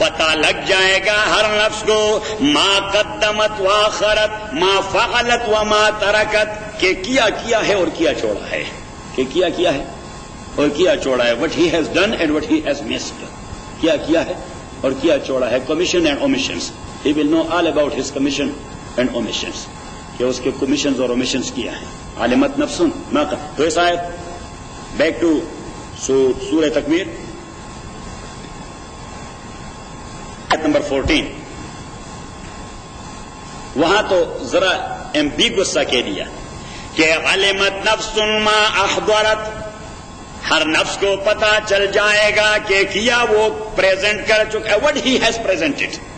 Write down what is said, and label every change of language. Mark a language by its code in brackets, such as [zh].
[ur] پتہ لگ جائے گا ہر نفس کو [ar] ما قدمت واخرت ما فعلت وما ترکت [ur] کہ کیا ہے اور کیا چھوڑا ہے، کہ کیا ہے اور کیا چھوڑا ہے، [en] what he has done and what he has missed، [ur] کیا ہے اور کیا چھوڑا ہے، commission and omissions. [en] He will know all about his commission and omissions، [ur] کہ اس کے commissions اور omissions کیا ہے. [ar] علمت نفس ما قدمت. [ur] تو اس آیت بیک ٹو سورہ تکویر آیت نمبر 14، وہاں تو ذرا ایمبیگوس سا کہہ دیا کہ [ar] علمت نفس ما احضرت، [ur] ہر نفس کو پتا چل جائے گا کہ کیا وہ پریزنٹ کر چکا ہے، [en] what he has presented.